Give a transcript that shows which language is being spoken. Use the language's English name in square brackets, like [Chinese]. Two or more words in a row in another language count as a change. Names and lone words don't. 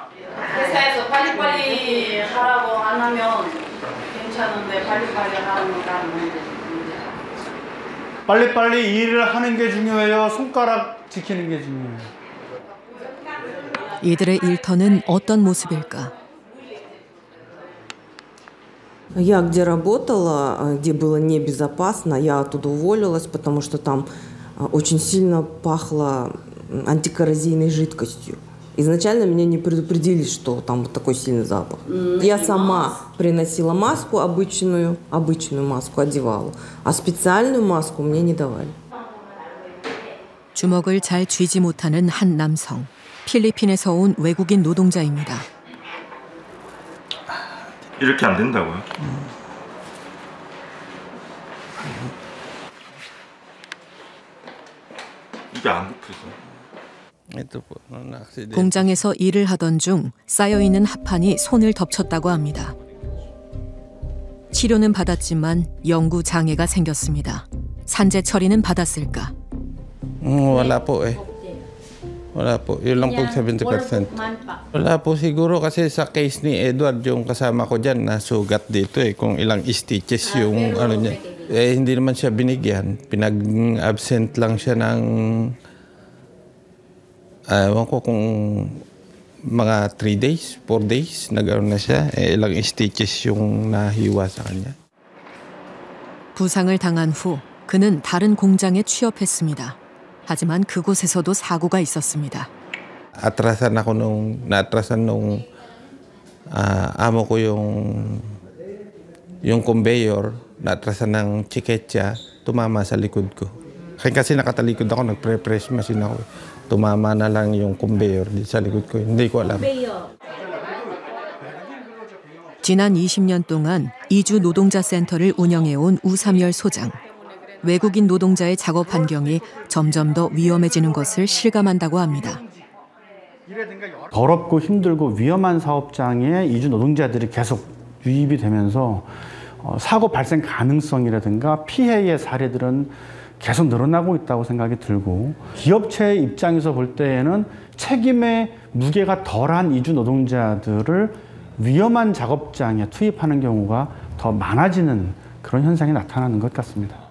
[Korean] 회사에서 빨리빨리 하라고 안 하면 괜찮은데 빨리빨리 하는 문제. 빨리빨리 일을 하는 게 중요해요. 손가락 지키는 게 중요해요. 이들의 일터는 어떤 모습일까? [Russian] Я где работала, где было небезопасно, я оттуда уволилась, потому что там очень сильно пахло антикоррозийной жидкостью. Изначально меня не предупредили, что там вот такой сильный запах. Я сама приносила маску, обычную маску одевала, а специальную маску мне не давали. [Korean] 주먹을 잘 쥐지 못하는 한 남성. 필리핀에서 온 외국인 노동자입니다. 이렇게 안 된다고요? 이게 안 굽혀서. 공장에서 일을 하던 중 쌓여있는 합판이 손을 덮쳤다고 합니다. 치료는 받았지만 영구 장애가 생겼습니다. 산재 처리는 받았을까? [Filipino] Wala po eh. Wala po. Yun lang po 70%. Wala po siguro kasi sa case ni Edward, yung kasama ko dyan, nasugat dito eh. Kung ilang stitches yung ano niya. Eh, hindi naman siya binigyan. Pinag-absent lang siya ng ewan ko kung mga 3 days, 4 days, nag-aroon na siya. Eh, ilang stitches yung nahiwa sa kanya. [Korean] 부상을 당한 후 그는 다른 공장에 취업했습니다. 하지만 그곳에서도 사고가 있었습니다. [Filipino] Naatrasan nung amo ko yung conveyor, naatrasan ng chiketsa, tumama sa likod ko. Kasi nakatalikod ako, nagpre- [English] press machine [Filipino] ako. Tumama na lang yung conveyor sa likod ko. Hindi ko alam. [Korean] 지난 20년 동안 이주 노동자 센터를 운영해온 우삼열 소장. 외국인 노동자의 작업 환경이 점점 더 위험해지는 것을 실감한다고 합니다. 더럽고 힘들고 위험한 사업장에 이주 노동자들이 계속 유입이 되면서 사고 발생 가능성이라든가 피해의 사례들은 계속 늘어나고 있다고 생각이 들고, 기업체 입장에서 볼 때에는 책임의 무게가 덜한 이주 노동자들을 위험한 작업장에 투입하는 경우가 더 많아지는 그런 현상이 나타나는 것 같습니다.